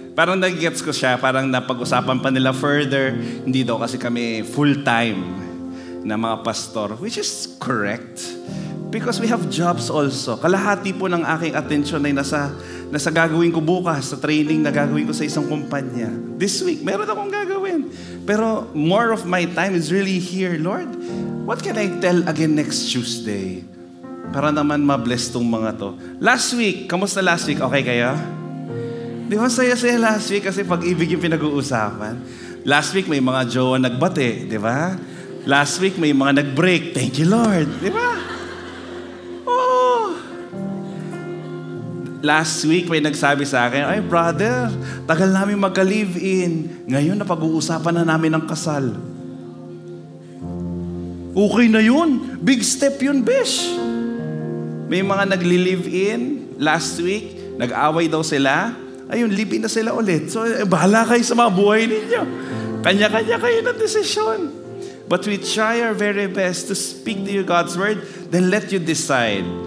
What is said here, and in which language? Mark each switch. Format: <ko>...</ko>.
<tl>Parang nag-gets ko siya, parang napag-usapan pa nila further. Hindi daw kasi kami full-time na mga pastor,</tl> <en>which is correct. Because we have jobs also.</en> <tl>Kalahati po ng aking attention ay nasa gagawin ko bukas, sa training na gagawin ko sa isang kumpanya.</tl> <en>This week,</en> <tl>meron akong gagawin.</tl> <en>Pero more of my time is really here. Lord, what can I tell again next Tuesday?</en> <tl>Para naman ma-bless tong mga to.</tl> <en>Last week,</en> <tl>kamusta last week? Okay kayo? Di ba saya-saya last week kasi pag-ibig yung pinag-uusapan?</tl> <en>Last week,</en> <tl>may mga jowa nagbate, di ba?</tl> <en>Last week,</en> <tl>may mga nag-break.</tl> <en>Thank you, Lord.</en> <tl>Di ba?</tl> <en>Last week,</en> <tl>may nagsabi sa akin, ay brother, tagal namin magka-live-in. Ngayon, napag-uusapan na namin ang kasal. Okay na yun.</tl> <en>Big step</en> <tl>yun, besh. May mga nagli-live-in</tl> <en>last week,</en> <tl>nag-away daw sila. Ayun, live-in na sila ulit. So, bahala kayo sa mga buhay ninyo. Kanya-kanya kayo ng desisyon.</tl> <en>But we try our very best to speak to you God's word, then let you decide.</en>